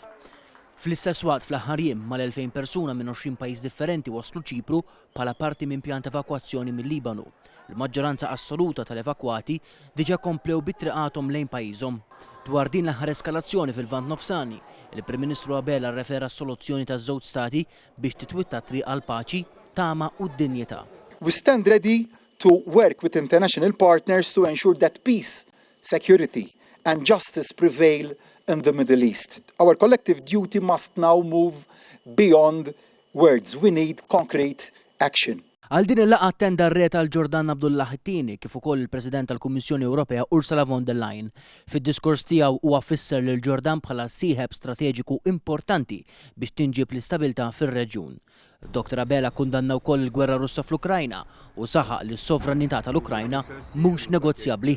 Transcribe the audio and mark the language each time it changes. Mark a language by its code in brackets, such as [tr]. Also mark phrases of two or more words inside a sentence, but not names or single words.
[mt] Fl-istess waqt fl-aħħar jiem mal-2000 persuna minn 20 pajjiż differenti waslu Ċipru bħala parti minn pjan ta' evakwazzjoni mill-Libanu. Il-maġġoranza assoluta tal-evakwati diġà komplew bit-triqathom lejn pajjiżhom. Dwar din l-aħħar eskalazzjoni fil-Lvant Nofsani, il-Prim Ministru Abela rrefera s-soluzzjoni taż-żewġ stati biex titwitta triq għal paċi, tama u d-dinjità. [en] We stand ready to work with international partners to ensure that peace, security and justice prevail in the Middle East. Our collective duty must now move beyond words. We need concrete action. [mt] Għal din il-laqgħa attenda r-re tal-Ġordan Abdullah It-Tieni kif ukoll il-President tal-Kummissjoni Ewropea Ursula von der Leyen. Fid-diskors tiegħu huwa fisser lil Ġordan bħala sieħeb strateġiku importanti biex tinġib l-istabilità fir-reġjun. Dr. Abela kundanna wkoll il-gwerra Russa fl-Ukrajna u saħaq li s-sovranità tal-Ukrajna mhux negozjabbli.